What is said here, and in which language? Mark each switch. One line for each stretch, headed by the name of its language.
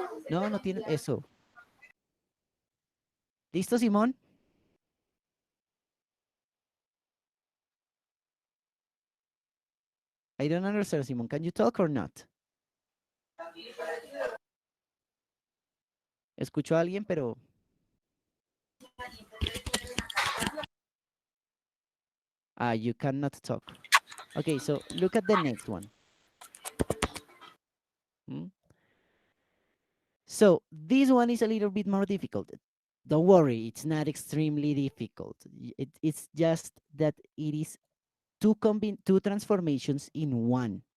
Spanish: No, no tiene eso. ¿Listo, Simón?
English: I don't understand, Simón. Can you talk or not?
Spanish: Escucho a alguien, pero
English: you cannot talk. Okay, so look at the next one. Hmm? So this one is a little bit more difficult. Don't worry, it's not extremely difficult. It's just that it is two transformations in one.